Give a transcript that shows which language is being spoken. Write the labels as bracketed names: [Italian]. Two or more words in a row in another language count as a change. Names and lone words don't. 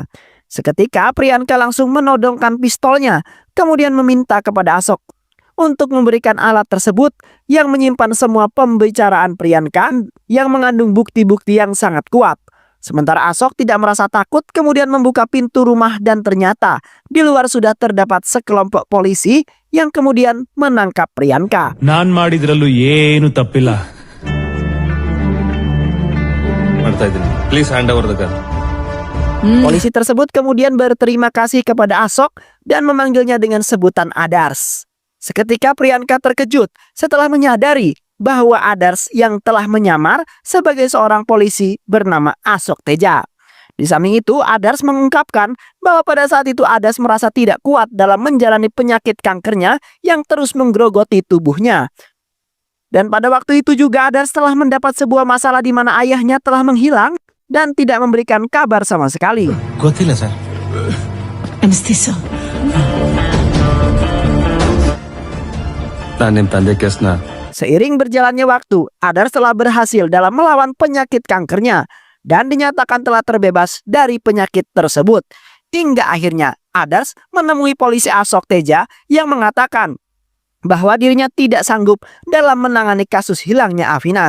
[Indonesian] Seketika Priyanka langsung menodongkan pistolnya, kemudian meminta kepada Ashok untuk memberikan alat tersebut yang menyimpan semua pembicaraan Priyanka yang mengandung bukti-bukti yang sangat kuat. Sementara Ashok tidak merasa takut, kemudian membuka pintu rumah dan ternyata di luar sudah terdapat sekelompok polisi yang kemudian menangkap Priyanka. [Kannada] ನಾನ್ ಮಾಡಿದ್ರಲ್ಲೂ ಏನು ತಪ್ಪಿಲ್ಲ. ಮಾಡ್ತಾ ಇದ್ದೀನಿ. [English] Please hand over the gun. [Indonesian] Polisi tersebut kemudian berterima kasih kepada Ashok dan memanggilnya dengan sebutan Adars. Seketika Priyanka terkejut setelah menyadari bahwa Adars yang telah menyamar sebagai seorang polisi bernama Ashok Teja. Di samping itu, Adars mengungkapkan bahwa pada saat itu Adars merasa tidak kuat dalam menjalani penyakit kankernya yang terus menggerogoti tubuhnya. Dan pada waktu itu juga Adars telah mendapat sebuah masalah di mana ayahnya telah menghilang dan tidak memberikan kabar sama sekali. [Kannada] ಗೊತ್ತಿಲ್ಲ ಸರ್. ಅನಿಸ್ತಿಸ ನಾನು ನಿಮ್ಮ ತಂದೆ ಕೇಸ್ನ [Indonesian] Seiring berjalannya waktu, Adars telah berhasil dalam melawan penyakit kankernya dan dinyatakan telah terbebas dari penyakit tersebut. Hingga akhirnya Adars menemui polisi Ashok Teja yang mengatakan bahwa dirinya tidak sanggup dalam menangani kasus hilangnya Avinas.